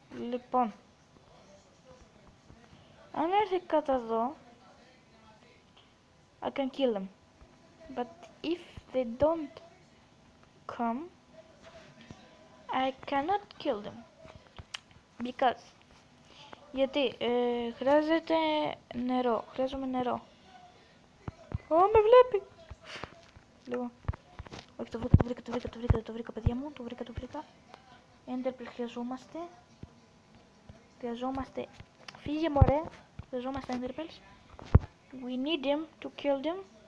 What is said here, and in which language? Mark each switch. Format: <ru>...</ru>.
<el>Λοιπόν, αν έρθει κατά εδώ, I can kill them.</el> <en>But if they don't come, I cannot kill them.</en> <el>Because. Γιατί χρειάζεται νερό. Χρειάζομαι νερό. Με βλέπει. Λοιπόν. Όχι, το βρήκα, παιδιά μου. Το βρήκα. Enderpearl χρειαζόμαστε. Φύγε μωρέ. Χρειαζόμαστε Enderpearls.</el> <en>We need them to kill them.</en>